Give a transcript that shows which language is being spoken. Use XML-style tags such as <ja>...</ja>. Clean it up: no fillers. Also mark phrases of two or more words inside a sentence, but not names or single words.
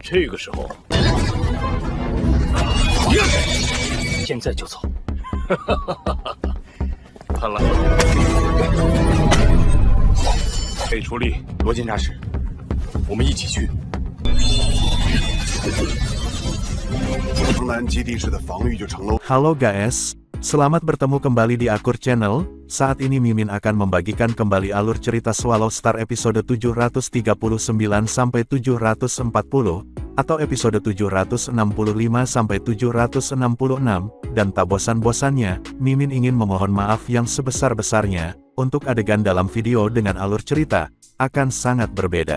<zh>这个时候，现在就走。看来可以出力。罗监察使，我们一起去。城南基地式的防御就成了。</zh> <id>Halo guys, selamat bertemu kembali di Akur Channel. Saat ini Mimin akan membagikan kembali alur cerita Swallow Star episode 739 sampai 740 atau episode 765 sampai 766 dan tak bosan-bosannya, Mimin ingin memohon maaf yang sebesar-besarnya untuk adegan dalam video dengan alur cerita akan sangat berbeda.</id>